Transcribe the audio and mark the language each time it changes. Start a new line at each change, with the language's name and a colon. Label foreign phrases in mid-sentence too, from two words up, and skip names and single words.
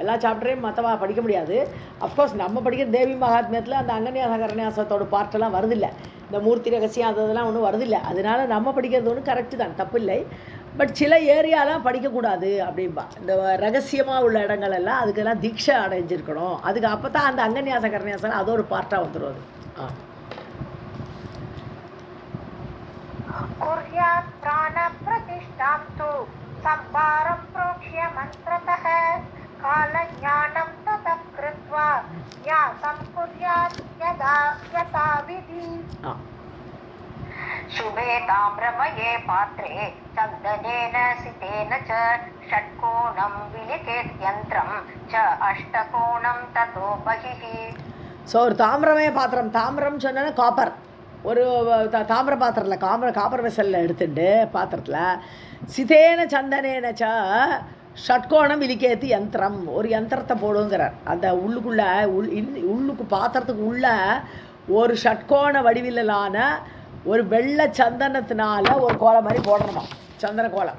Tamil: எல்லா சாப்டரையும் மற்றவா படிக்க முடியாது. அஃப்கோர்ஸ் நம்ம படிக்கிற தேவி மகாத்மியத்தில் அந்த அங்கன்யாசம் கரன்யாசத்தோட பார்ட்டெல்லாம் வருதில்லை. இந்த மூர்த்தி ரகசியம் அதெல்லாம் ஒன்றும் வருதில்லை. அதனால நம்ம படிக்கிறது ஒன்றும் கரெக்டு தான், தப்பு இல்லை. பட் சில ஏரியாலாம் படிக்கக்கூடாது அப்படின்பா. இந்த ரகசியமாக உள்ள இடங்கள் எல்லாம் அதுக்கெல்லாம் தீட்சை அடைஞ்சிருக்கணும். அதுக்கு அப்போ தான் அந்த அங்கன்யாச கரன்யாசம் அது ஒரு பார்ட்டாக வந்துடும். அது
Sanskrit: कुर्यात् प्राणप्रतिष्ठां तु संवारं प्रोक्ष्य मन्त्रतः कालज्ञानं ततः कृत्वा न्यासं कुर्यात् यथाविधि. शुभे ताम्रमये पात्रे चन्दनेन सितेन च षट्कोणं विलिखेत् यन्त्रं च अष्टकोणं ततो बहिः.
Tamil: ஸோ ஒரு தாமிரமய பாத்திரம், தாமிரம் சொன்னா காப்பர், ஒரு தாமிர பாத்திரத்தில் காப்பர் வெசலில் எடுத்துட்டு பாத்திரத்தில்
Sanskrit: सितेन चन्दनेनच षट्कोणम् विलिखेत् यन्त्रम्
Tamil: ஒரு யந்திரத்தை போடுங்கிறார். அந்த உள்ளுக்கு பாத்திரத்துக்கு உள்ள ஒரு ஷட்கோண வடிவிலான ஒரு வெள்ளை சந்தனத்தினால ஒரு கோலம் மாதிரி போடணுமா, சந்தன கோலம்.